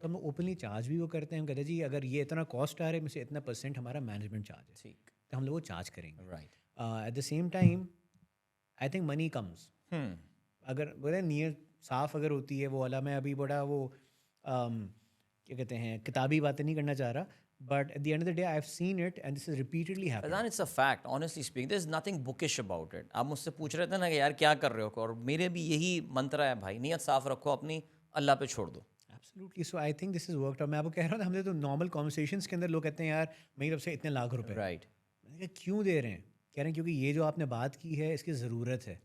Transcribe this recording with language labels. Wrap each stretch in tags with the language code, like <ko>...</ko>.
<ur>تو ہم openly charge بھی وہ کرتے ہیں. ہم کہتے ہیں جی اگر یہ اتنا کاسٹ آ رہا ہے, میں سے اتنا % ہمارا مینجمنٹ چارج ہے. ٹھیک. تو ہم لوگ وہ چارج کریں گے.</ur> <en>Right. At the same time I think money comes.</en> <ur>اگر بولے نیت صاف اگر ہوتی ہے وہ والا, میں ابھی بڑا وہ کیا کہتے ہیں کتابی باتیں نہیں کرنا چاہ رہا,</ur> <en>but at the end of the day I've seen it and this is repeatedly happening. Fazan, it's a fact, honestly speaking. There's nothing bookish about it.</en> <ur>آپ مجھ سے پوچھ رہے تھے نا کہ یار کیا کر رہے ہو, اور میرے بھی یہی منترا ہے بھائی, نیت صاف رکھو اپنی, اللہ پہ چھوڑ دو.</ur> <en>Absolutely. So I think this is worked out.</en> <ur>میں آپ کو کہہ رہا ہوں, ہم نے تو نارمل conversations کے اندر لوگ کہتے ہیں یار میری طرف سے اتنے لاکھ روپے.</ur> <en>Right.</en> <ur>میں نے کہا کیوں دے رہے ہیں؟ کہہ رہے ہیں کیونکہ یہ جو آپ نے بات کی ہے اس کی ضرورت ہے.</ur>